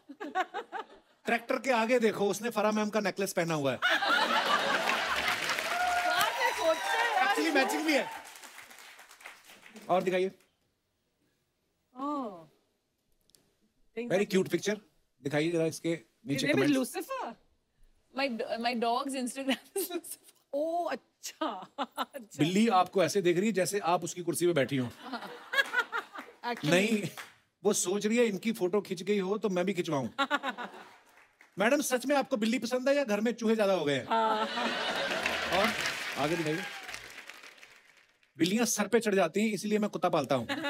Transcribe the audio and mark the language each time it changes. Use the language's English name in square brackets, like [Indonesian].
[Hindi] Tractor के आगे देखो, उसने फरा मैम का नेकलेस पहना हुआ है। एक्चुअली मैचिंग भी है। और दिखाइए। [English] Very cute picture. [Hindi] दिखाइए जरा इसके नीचे comments. Lucifer. [English] My dog's Instagram is Lucifer. [Hindi] ओ अच्छा। बिल्ली आपको ऐसे देख रही है जैसे आप उसकी कुर्सी पे बैठी हो। नहीं, वो सोच रही है इनकी फोटो खिंच गई हो तो मैं भी खिंचवाऊं। मैडम, सच में आपको बिल्ली पसंद है या घर में चूहे ज्यादा हो गए हैं? और आगे दिखाइए। बिल्लियां सर पे चढ़ जाती हैं, इसलिए मैं कुत्ता पालता हूं।